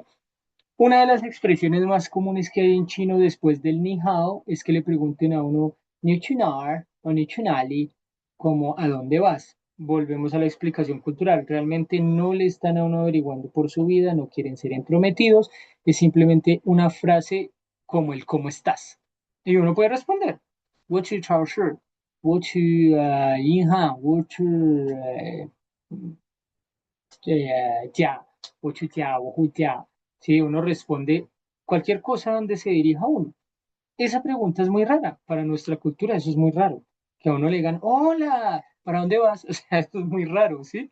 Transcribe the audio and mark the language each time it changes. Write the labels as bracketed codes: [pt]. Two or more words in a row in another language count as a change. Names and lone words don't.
[es] Una de las expresiones más comunes que hay en chino después del [zh] 你好 [es] es que le pregunten a uno [zh] 你去哪儿 [es] o [zh] 你去哪里, [es] como ¿a dónde vas? Volvemos a la explicación cultural. Realmente no le están a uno averiguando por su vida, no quieren ser entrometidos, es simplemente una frase como el ¿cómo estás? Y uno puede responder, [zh] 我去超市，我去银行，我去 ya, ocho ya, ojo ya. [es] Si uno responde cualquier cosa donde se dirija uno. Esa pregunta es muy rara para nuestra cultura, eso es muy raro. Que a uno le digan, hola, ¿para dónde vas? O sea, esto es muy raro, ¿sí?